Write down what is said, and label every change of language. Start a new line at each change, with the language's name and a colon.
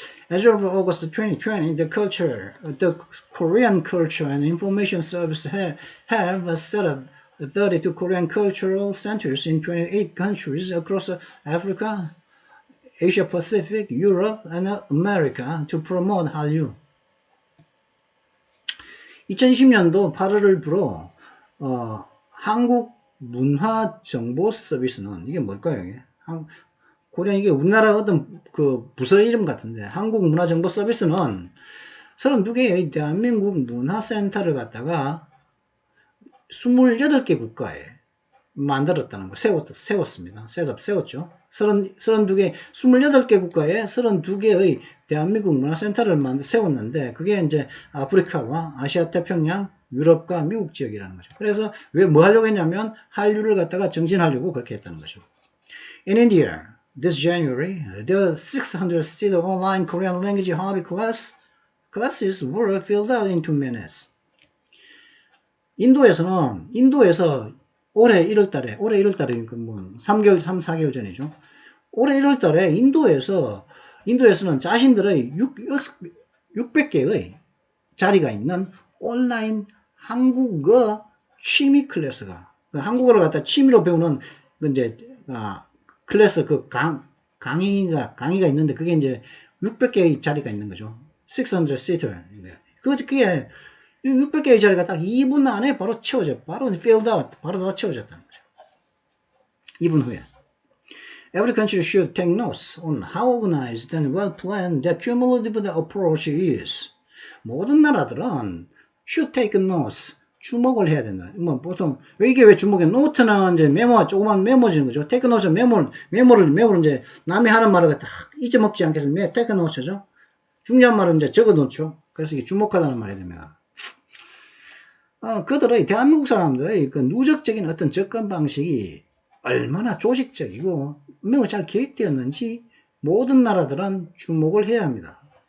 English: As of August 2020, the Korean Culture and Information Service have set up 32 Korean cultural centers in 28 countries across Africa, Asia Pacific, Europe, and America to promote Hallyu.
Korean: 2020년도 8월을 불어 한국 문화 정보 서비스는 이게 뭘까요? 이게 이게 우리나라 어떤 그 부서 이름 같은데 한국 문화 정보 서비스는 32개의 대한민국 문화센터를 갖다가 28개 국가에 만들었다는 거 세웠습니다. 세웠죠. 28개 국가에 32개의 대한민국 문화센터를 세웠는데 그게 이제 아프리카와 아시아 태평양 유럽과 미국 지역이라는 거죠. 그래서 뭐 하려고 했냐면 한류를 갖다가 정진하려고 그렇게 했다는 거죠.
English: In India, this January, there were 600 still online Korean language hobby classes were filled out in 2 minutes.
Korean: 인도에서 올해 1월달에 3, 4개월 전이죠. 올해 1월달에 인도에서는 자신들의 600개의 자리가 있는 온라인 한국어 취미 클래스가 한국어를 갖다 취미로 배우는 이제 클래스 강의가 있는데 그게 이제 600개의 자리가 있는 거죠.
English: 600 seater.
Korean: 그게 600개의 자리가 딱 2분 안에 바로 채워져. 바로
English: filled out.
Korean: 바로 다 채워졌다는 거죠. 2분 후에.
English: Every country should take notes on how organized and well planned the cumulative approach is.
Korean: 모든 나라들은
English: should take notes.
Korean: 주목을 해야 된다. 뭐 보통 왜 이게 왜 주목해? 노트는 이제 메모 조그만 메모지는 거죠. 테크노트 메모를 이제 남이 하는 말을 갖다 잊어먹지 않게 해서 테크노트죠. 중요한 말은 이제 적어 놓죠. 그래서 이게 주목하다는 말이 됩니다. 그들의 대한민국 사람들의 그 누적적인 어떤 접근 방식이 얼마나 조직적이고 매우 잘 계획되었는지 모든 나라들은 주목을 해야 합니다.